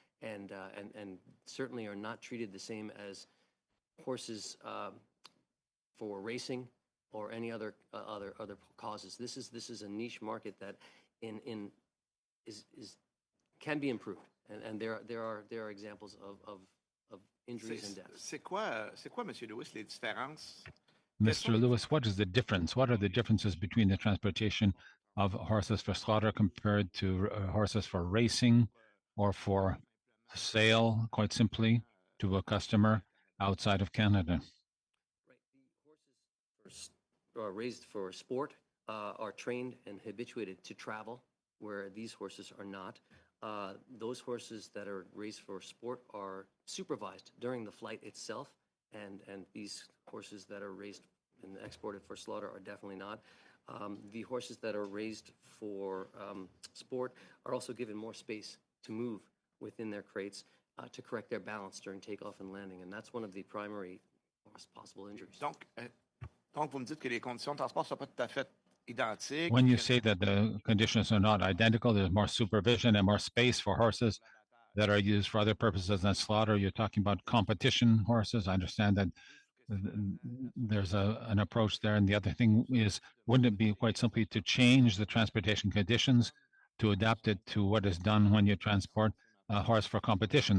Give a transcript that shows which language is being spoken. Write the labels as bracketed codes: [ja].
[en] and certainly are not treated the same as horses for racing or any other causes. This is a niche market that can be improved, and there are examples of injuries and deaths. [fr] C'est quoi, Monsieur Lewis, les différences? [en] Mr. Lewis, what is the difference? What are the differences between the transportation of horses for slaughter compared to horses for racing or for sale, quite simply, to a customer outside of Canada? Right. The horses raised for sport are trained and habituated to travel, where these horses are not. Those horses that are raised for sport are supervised during the flight itself, and these horses that are raised and exported for slaughter are definitely not. The horses that are raised for sport are also given more space to move within their crates to correct their balance during takeoff and landing, and that's one of the primary possible injuries. [fr] Donc vous me dites que les conditions de transport ne sont pas tout à fait identiques. [en] When you say that the conditions are not identical, there's more supervision and more space for horses that are used for other purposes than slaughter. You're talking about competition horses. I understand that there's an approach there. And the other thing is, wouldn't it be quite simply to change the transportation conditions to adapt it to what is done when you transport a horse for competition?